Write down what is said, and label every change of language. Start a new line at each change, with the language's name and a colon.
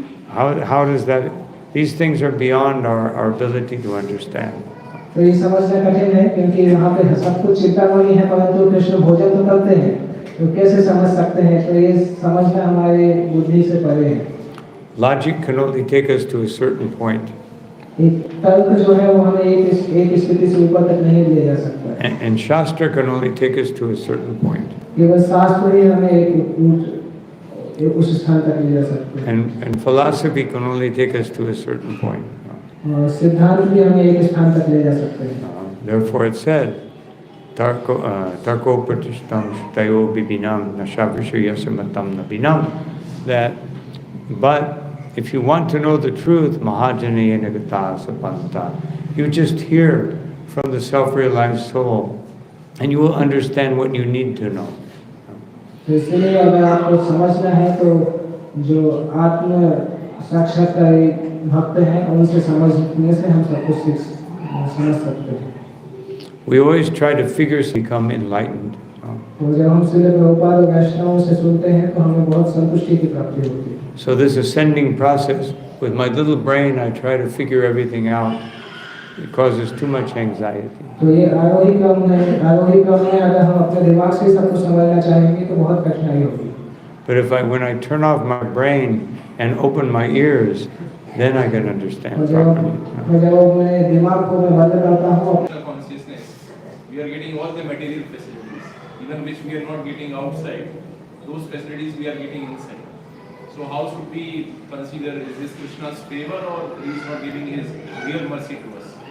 English: How does that? These things are beyond our ability to understand.
Hindi: तो ये समझना कठिन है क्योंकि यहाँ पे सब कुछ चिंतामणि है परंतु कृष्ण भोजन तो करते हैं, तो कैसे समझ सकते हैं? तो ये समझना हमारे बुद्धि से परे है.
English: Logic can only take us to a certain point.
Hindi: तर्क जो है वो हमें एक स्थिति से ऊपर तक नहीं ले जा सकता.
English: And Shastra can only take us to a certain point.
Hindi: केवल शास्त्र ही हमें एक उस स्थान तक ले जा सकते हैं.
English: And philosophy can only take us to a certain point.
Hindi: और सिद्धांत भी हमें एक स्थान तक ले जा सकते हैं.
English: Therefore it said,
Sanskrit: Tarko Pratishtam Shtayo Bibinam Nashavishayasamatam Nabinam,
English: that, but if you want to know the truth,
Sanskrit: Mahajani Nagata Sapanta,
English: you just hear from the self-realized soul, and you will understand what you need to know.
Hindi: तो इसलिए अगर आपको समझना है तो जो आत्म साक्षात्कारी भक्त हैं उनसे समझने से हम सब कुछ समझ सकते हैं.
English: We always try to figure to become enlightened.
Hindi: तो जब हम श्रील प्रभुपाद और वैष्णवों से सुनते हैं तो हमें बहुत संतुष्टि की प्राप्ति होती है.
English: So this ascending process, with my little brain, I try to figure everything out. It causes too much anxiety.
Hindi: तो ये आरोही क्रम में अगर हम अपने दिमाग से सब कुछ समझना चाहेंगे तो बहुत कठिनाई होगी.
English: But when I turn off my brain and open my ears, then I can understand properly.
Hindi: जब मैं दिमाग को मैं बंद करता हूँ,
English: consciousness, we are getting all the material facilities, even which we are not getting outside. Those facilities we are getting inside. So how should we consider, is this Krishna's favor or he is not giving his real mercy to us?